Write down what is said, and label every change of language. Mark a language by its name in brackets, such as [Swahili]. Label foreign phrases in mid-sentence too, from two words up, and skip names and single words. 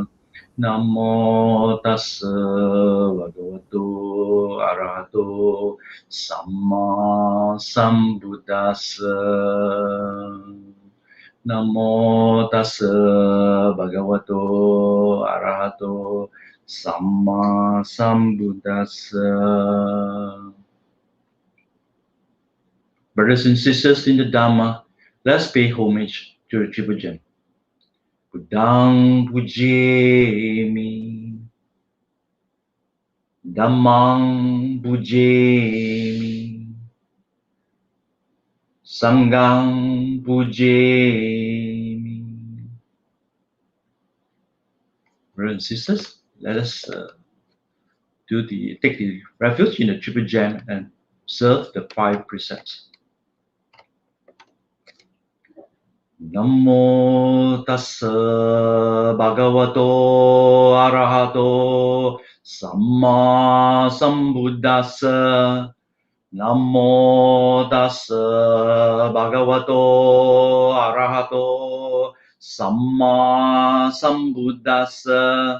[Pali] Namo Tassa Bhagavato Arahato Sammāsambuddhassa. Namo Tassa Bhagavato Arahato Sammāsambuddhassa. [English] Brothers and sisters in the Dhamma, let's pay homage to the Triple Gem. [Pali] Buddhang pujemi, Dhammang pujemi, Sanghang pujemi. [English] Brothers and sisters, let us take the refuge in the Triple Gem and observe the 5 precepts. [Pali] Namo Tassa Bhagavato Arahato Sammāsambuddhassa. Namo Tassa Bhagavato Arahato Sammāsambuddhassa.